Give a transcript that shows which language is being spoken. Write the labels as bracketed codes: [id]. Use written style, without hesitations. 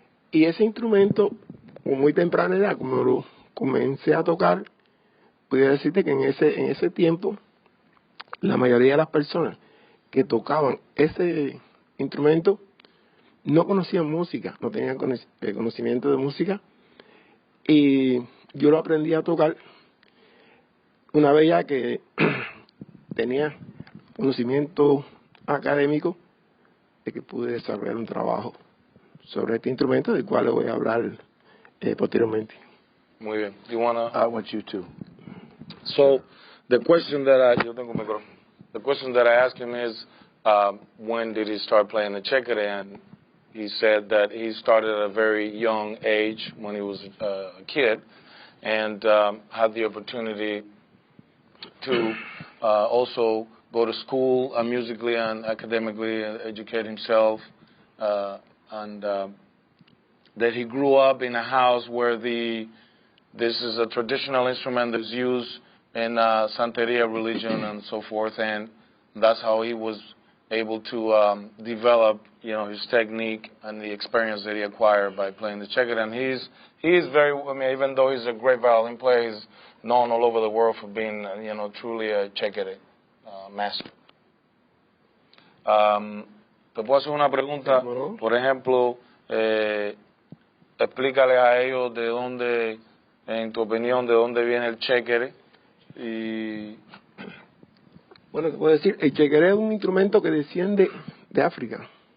[es] Y ese instrumento, con muy temprana edad, como lo comencé a tocar, podría decirte que en ese tiempo la mayoría de las personas que tocaban ese instrumento no conocían música, no tenían conocimiento de música, y yo lo aprendí a tocar una vez ya que tenía conocimiento académico, de que pude desarrollar un trabajo sobre este instrumento, del cual le voy a hablar posteriormente. Muy bien. [en] You wanna? I want you to. So the question that I asked him is, when did he start playing the chequere? And he said that he started at a very young age when he was a kid, and had the opportunity to also go to school musically and academically, educate himself, and that he grew up in a house where this is a traditional instrument that's used in Santeria religion and so forth, and that's how he was able to develop, you know, his technique and the experience that he acquired by playing the chequere. And he's very, I mean, even though he's a great violin player, he's known all over the world for being, you know, truly a chequere master. [es] Te puedo hacer una pregunta, por ejemplo, explícale a ellos de dónde, en tu opinión, de dónde viene el chequere. Y bueno, te puedo decir, el chequere es un instrumento que desciende de África.